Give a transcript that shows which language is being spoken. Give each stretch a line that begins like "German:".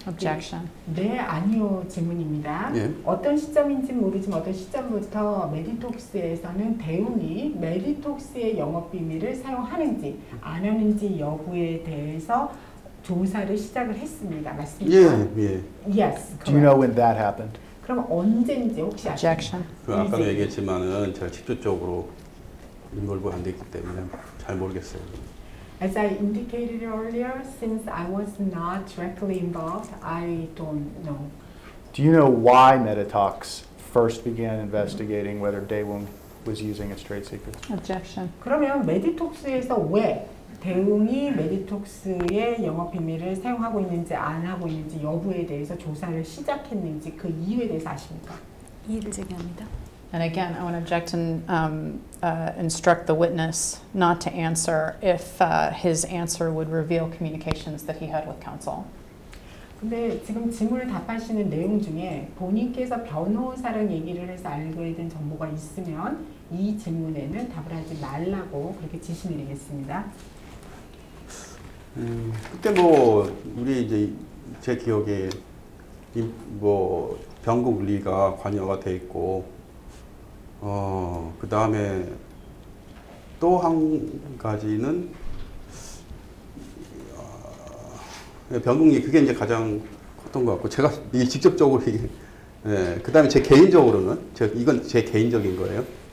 English: Objection.
Korean: 네, 아니요 질문입니다. 예. 어떤 시점인지 모르지만 어떤 시점부터 메디톡스에서는 대웅이 메디톡스의 영업 비밀을 사용하는지 안 하는지 여부에 대해서 조사를 시작을 했습니다. 맞습니까? 예.
English: Yes. Do you know when that happened?
Korean: 그럼 언제인지 혹시 아십니까?
English: Objection.
Korean: 그 아까도 얘기했지만은 제가 직접적으로 인볼브 안 돼 있기 때문에 잘 모르겠어요.
English: As I indicated earlier, since I was not directly involved, I don't know. Do you know why Meditox first began investigating whether Daewoo was using its trade secrets? Objection.
Korean: 그러면 메디톡스에서 왜 대웅이 메디톡스의 영업 비밀을 사용하고 있는지 안 하고 있는지 여부에 대해서 조사를 시작했는지 그 이유에 대해서 아십니까? 이의를 제기합니다.
English: And again, I want to object and instruct the witness not to answer if his answer would reveal communications that he had with counsel.
Korean: 근데 지금 질문을 답하시는 내용 중에 본인께서 변호사랑 얘기를 해서 알게 된 정보가 있으면 이 질문에는 답을 하지 말라고 그렇게 지시 내리겠습니다. 그때 뭐 우리 이제 제 기억에 뭐 병국 리가 관여가 돼 있고 그 다음에 또 한 가지는 병국리 그게 이제 가장 컸던 것 같고 제가 이게 직접적으로 이게 그 다음에 제 개인적으로는 이건 제 개인적인 거예요.